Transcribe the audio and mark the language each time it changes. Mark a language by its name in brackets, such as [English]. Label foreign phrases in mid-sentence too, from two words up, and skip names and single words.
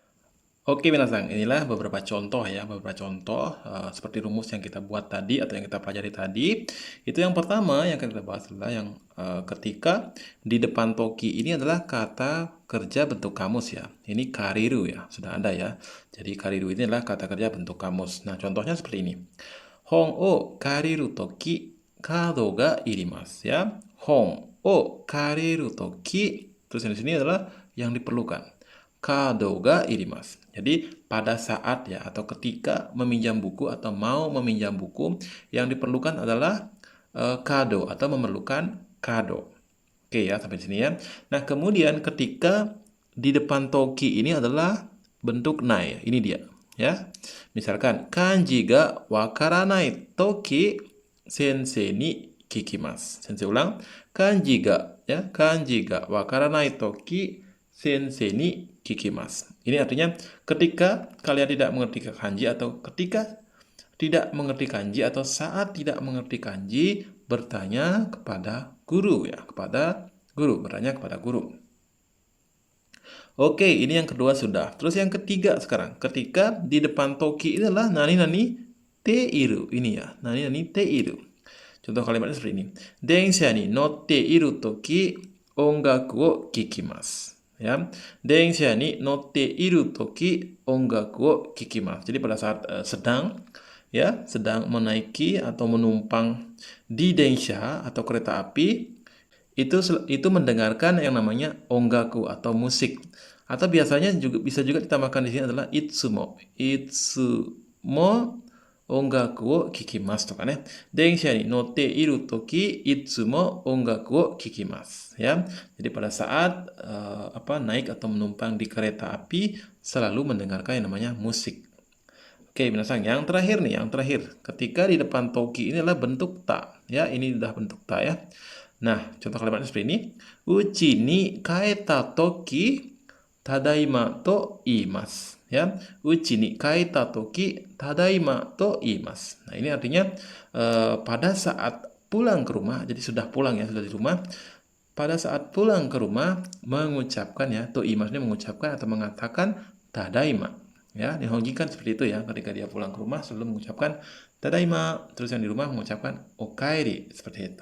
[Indonesian] Oke, minasan, inilah beberapa contoh, ya, beberapa contoh seperti rumus yang kita buat tadi atau yang kita pelajari tadi. Itu yang pertama yang akan kita bahas adalah yang ketika di depan toki ini adalah kata kerja bentuk kamus, ya. Ini kariru, ya, sudah ada, ya. Jadi kariru ini adalah kata kerja bentuk kamus. Nah, contohnya seperti ini. [Japanese] 本を借りるときカードが要ります, ya. 本を借りるとき, [Indonesian] terus yang di sini adalah yang diperlukan. [Japanese] カードが要ります. [Indonesian] Jadi pada saat, ya, atau ketika meminjam buku atau mau meminjam buku, yang diperlukan adalah kado atau memerlukan kado. Oke, ya, sampai sini, ya. Nah, kemudian ketika di depan toki ini adalah bentuk nai. Ini dia, ya. [Japanese] Misalkan 漢字が分からないとき先生に聞きます. Sensei ulang. 漢字が, ya, 漢字が分からないとき先生に聞きます. [Indonesian] Ini artinya ketika kalian tidak mengerti kanji atau ketika tidak mengerti kanji atau saat tidak mengerti kanji, bertanya kepada guru, ya, kepada guru, bertanya kepada guru. Oke, ini yang kedua sudah. Terus yang ketiga sekarang, ketika di depan toki ini adalah [Japanese] なになにている. [Indonesian] Ini, ya, [Japanese] なになにている. [Indonesian] Contoh kalimatnya seperti ini. [Japanese] 電車に乗っているとき音楽を聞きます. Ya, 電車に乗っているとき音楽を聞きます. [Indonesian] Jadi pada saat sedang, ya, sedang menaiki atau menumpang di densha atau kereta api, itu mendengarkan yang namanya ongaku atau musik. Atau biasanya juga bisa juga ditambahkan di sini adalah itsumo. [Japanese] いつも音楽を聞きます, とかね。電車に乗っているとき、いつも音楽を聞きます。Ya. [Indonesian] Jadi pada saat naik atau menumpang di kereta api, selalu mendengarkan yang namanya musik. Oke, minasan, yang terakhir nih, yang terakhir. Ketika di depan toki ini adalah bentuk ta. Ya, ini sudah bentuk ta, ya. Nah, contoh kalimatnya seperti ini. [Japanese] うちに帰ったときただいまと言います. Ya, うちに帰ったときただいまと言います. [Indonesian] Nah, ini artinya pada saat pulang ke rumah, jadi sudah pulang, ya, sudah di rumah. Pada saat pulang ke rumah mengucapkan, ya, [Japanese] と言います [Indonesian] ini mengucapkan atau mengatakan tadaima. Ya, Nihonjin kan seperti itu ya, ketika dia pulang ke rumah sebelum mengucapkan tadaima, terus yang di rumah mengucapkan okaeri, seperti itu.